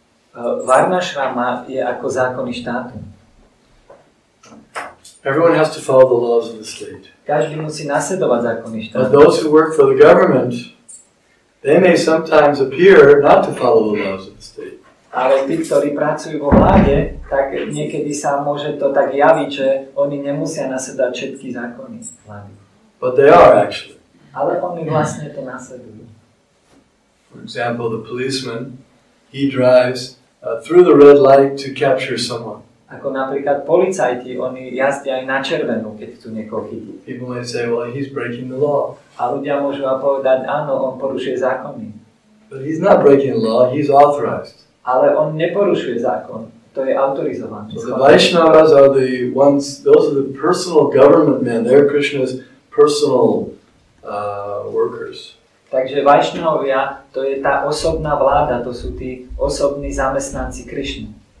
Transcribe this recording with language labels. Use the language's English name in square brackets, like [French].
[Slovak] Varnashrama je ako zákony štátu. [English] Everyone has to follow the laws of the state. [Slovak] Každý musí nasledovať zákony štátu. [English] But those who work for the government, they may sometimes appear not to follow the laws of the state. [Slovak] Ale tí, ktorí pracujú vo vláde, tak niekedy sa môže to tak javiť, že oni nemusia nasledovať všetky zákony vlády. [English] But they are actually. [Slovak] Ale oni vlastne to nasledujú. [English] For example, the policeman, he drives through the red light to capture someone. [Slovak] Ako napríklad policajti, oni jazdia aj na červenú, keď chcú niekoho chytiť. [English] People might say, well, he's breaking the law. [Slovak] A ľudia môžu povedať, áno, on porušuje zákony. [English] But he's not breaking the law, he's authorized. [Slovak] Ale on neporušuje zákon, to je autorizované. [English] So the Vaishnavas are the ones, those are the personal government men, they're Krishna's personal workers. [Slovak] Takže Vaishnavovia, to je tá osobná vláda, to sú tí osobní zamestnanci Krishny.